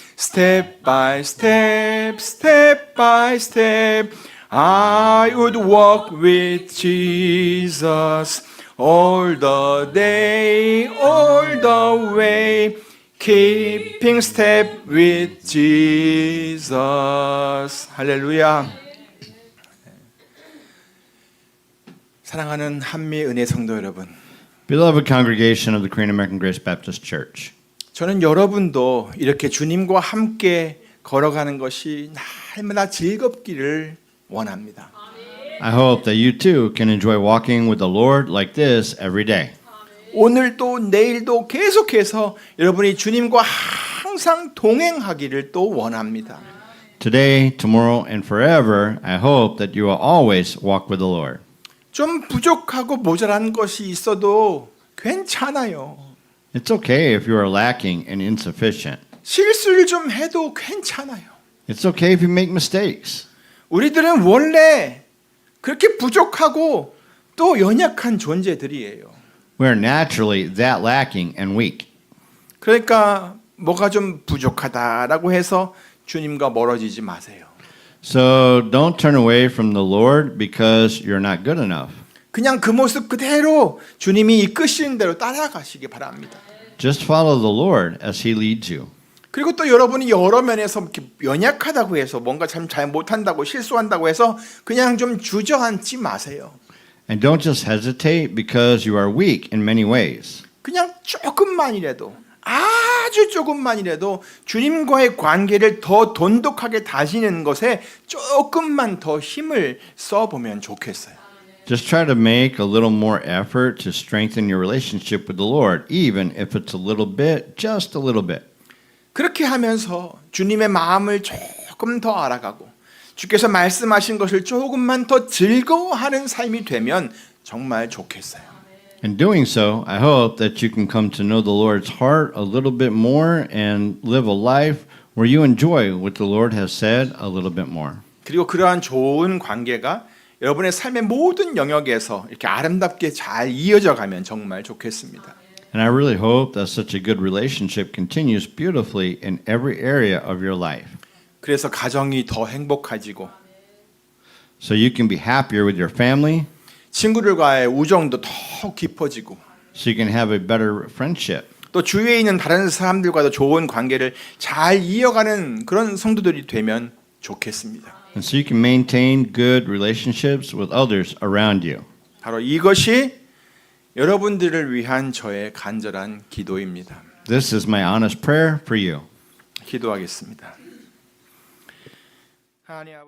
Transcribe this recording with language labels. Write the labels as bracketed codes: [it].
[en] Step by step, step by step, I would walk with Jesus all the day, all the way, keeping step with Jesus. [ko] 할렐루야. 사랑하는 한미 은혜 성도 여러분, [en] Beloved congregation of the Korean American Grace Baptist Church, [ko] 저는 여러분도 이렇게 주님과 함께 걸어가는 것이 날마다 즐겁기를 원합니다. [en] I hope that you too can enjoy walking with the Lord like this every day. [ko] 오늘도 내일도 계속해서 여러분이 주님과 항상 동행하기를 또 원합니다. [en] Today, tomorrow, and forever, I hope that you will always walk with the Lord. [ko] 좀 부족하고 모자란 것이 있어도 괜찮아요. [en] It's okay if you are lacking and insufficient. [ko] 실수를 좀 해도 괜찮아요. [en] It's okay if you make mistakes. [ko] 우리들은 원래 그렇게 부족하고 또 연약한 존재들이에요. [en] We are naturally that lacking and weak. [ko] 그러니까 뭐가 좀 부족하다라고 해서 주님과 멀어지지 마세요. [en] So don't turn away from the Lord because you're not good enough. [ko] 그냥 그 모습 그대로 주님이 이끄시는 대로 따라가시기 바랍니다. [en] Just follow the Lord as He leads you. [ko] 그리고 또 여러분이 여러 면에서 이렇게 연약하다고 해서 뭔가 참 잘 못한다고 실수한다고 해서 그냥 좀 주저앉지 마세요. [en] And don't just hesitate because you are weak in many ways. [ko] 그냥 조금만이라도 아주 조금만이라도 주님과의 관계를 더 돈독하게 다지는 것에 조금만 더 힘을 써보면 좋겠어요. [en] Just try to make a little more effort to strengthen your relationship with the Lord, even if it's a little bit, just a little bit. [ko] 그렇게 하면서 주님의 마음을 조금 더 알아가고 주께서 말씀하신 것을 조금만 더 즐거워하는 삶이 되면 정말 좋겠어요. [en] In doing so, I hope that you can come to know the Lord's heart a little bit more and live a life where you enjoy what the Lord has said a little bit more. [ko] 그리고 그러한 좋은 관계가 여러분의 삶의 모든 영역에서 이렇게 아름답게 잘 이어져 가면 정말 좋겠습니다. [en] And I really hope that such a good relationship continues beautifully in every area of your life. [ko] 그래서 가정이 더 행복해지고 [en] So you can be happier with your family, [ko] 친구들과의 우정도 더 깊어지고 [en] so you can have a better friendship. [ko] 또 주위에 있는 다른 사람들과도 좋은 관계를 잘 이어가는 그런 성도들이 되면 좋겠습니다. [en] And so you can maintain good relationships with others around you. [ko] 바로 이것이 여러분들을 위한 저의 간절한 기도입니다. [en] This is my honest prayer for you. [ko] 기도하겠습니다. 하나님 아버지